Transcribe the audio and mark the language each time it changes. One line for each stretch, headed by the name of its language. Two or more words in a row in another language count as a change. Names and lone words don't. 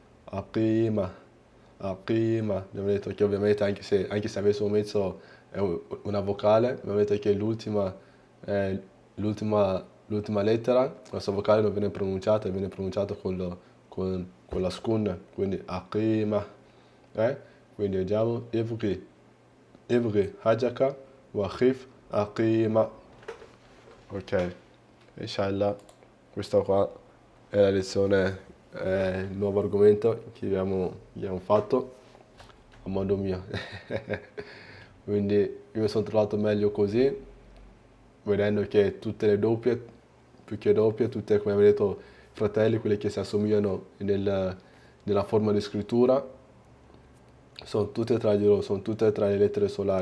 Italian: Abbiamo detto che ovviamente anche se avessimo messo una vocale, abbiamo detto che l'ultima lettera, questa vocale non viene pronunciata, viene pronunciata con la skun, quindi Aqima. Quindi vediamo Ivri Hajaka wa Khif Aqima. Ok, inshallah, questa qua è la lezione, il nuovo argomento che abbiamo fatto a modo mio. Quindi io mi sono trovato meglio così, vedendo che tutte le doppie, più che doppie, tutte, come avevo detto, fratelli, quelli che si assomigliano nella forma di scrittura, sono tutte tra di loro, sono tutte tra le lettere solari.